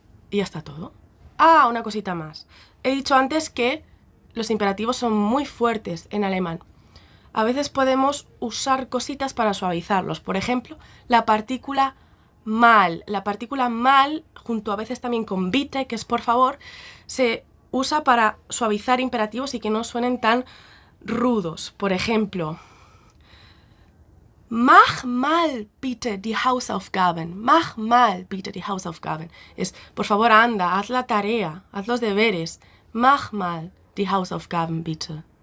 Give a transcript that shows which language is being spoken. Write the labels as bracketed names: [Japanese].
[Spanish] Y ya está todo. Ah, una cosita más. He dicho antes que los imperativos son muy fuertes en alemán. A veces podemos usar cositas para suavizarlos. Por ejemplo, la partícula mal. La partícula mal, junto a veces también con bitte, que es por favor, se usa para suavizar imperativos y que no suenen tan rudos. Por ejemplo, [German] mach mal bitte die Hausaufgaben. Mach mal bitte die Hausaufgaben. [Spanish] Es, por favor, anda, haz la tarea, haz los deberes. [German] Mach mal die Hausaufgaben bitte.